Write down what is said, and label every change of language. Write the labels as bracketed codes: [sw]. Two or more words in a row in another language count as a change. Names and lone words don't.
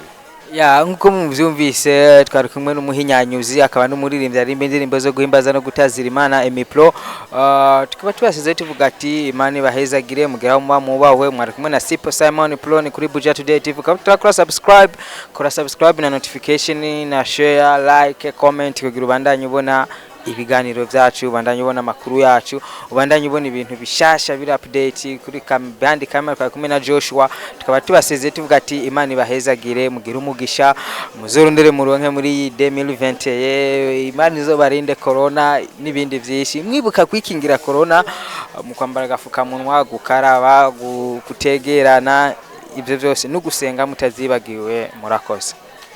[rn] nkuko muvyumvise twari kumwe n'umuhinyanyuzi akaba n'umuririmbyi ari indirimbo zo guhimbaza no gutazira Imana Emi Pro tukaba twasize tuvuga ati Imana ibahezagire mugeraho mubawe mwari kumwe na Sipo Simon Pro ni kuri Buja Today TV kora subscribe na notification na [en] share like [rn] comment kugira ubandanye ubona ibiganiro byacu ubandanye ubona makuru yacu ubandanye ubona ibintu bishasha biri update kuri bandi camera kumwe na Joshua tukaba tubasezeye tuvuga ati Imana ibahezagire mugira umugisha muzorondere muronke muri 2020 Imana izobarinde corona n'ibindi byinshi mwibuka kwikingira corona mu kwambara gafuka munwa gukaraba gutegerana ibyo byose no gusenga mutazibagiwe murakoze